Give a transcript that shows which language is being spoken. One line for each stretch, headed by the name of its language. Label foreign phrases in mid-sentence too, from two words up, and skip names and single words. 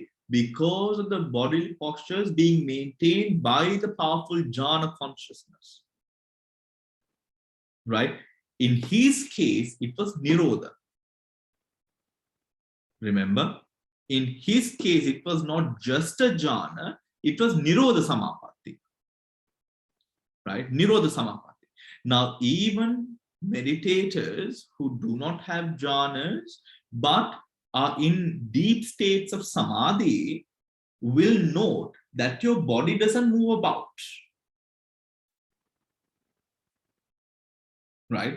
English: Because of the bodily postures being maintained by the powerful jhana consciousness, right? In his case, it was nirodha. Remember, in his case, it was not just a jhana, it was
Pali: nirodha samapatti,
English: right?
Pali: Nirodha samapatti.
English: Now, even meditators who do not have jhanas, but are in deep states of samadhi, will note that your body doesn't move about, right?